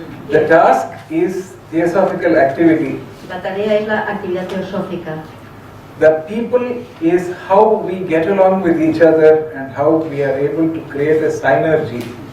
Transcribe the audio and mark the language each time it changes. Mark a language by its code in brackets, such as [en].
[en] The task is theosophical activity, [es] La tarea es la actividad teosófica [en] the people is how we get along with each other and how we are able to create a synergy.